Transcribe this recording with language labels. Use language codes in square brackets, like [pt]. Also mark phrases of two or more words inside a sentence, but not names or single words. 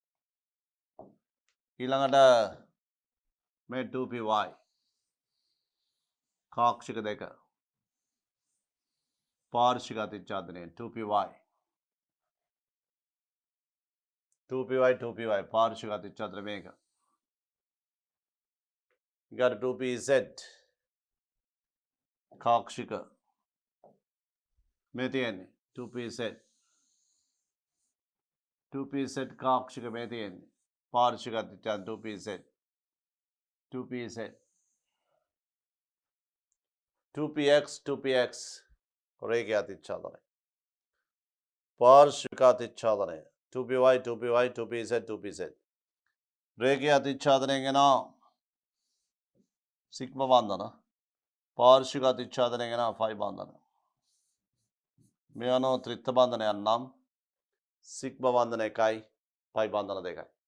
[si] ඊළඟට මේ 2py කාක්ෂික දෙක පාර්ශ්වික අතිච්ඡාදනය 2py 2py පාර්ශ්වික අතිච්ඡාදන මේක. [en] You got [si] 2pz කාක්ෂික මේ තියෙන්නේ 2pz 2pz කාක්ෂික මේ තියෙන්නේ පාර්ශ්වික අතිච්ඡාදන 2pz 2px රේඛීය අතිච්ඡාදනය පාර්ශ්වික අතිච්ඡාදනය 2py 2pz රේඛීය අතිච්ඡාදනයෙන් එන සිග්මා බන්ධන පාර්ශ්වික අතිච්ඡාදනයෙන් එන ෆයි බන්ධන. මේ අනුව ත්‍රිත්ව බන්ධනයක් නම් සිග්මා බන්ධන 1යි ෆයි බන්ධන 2යි.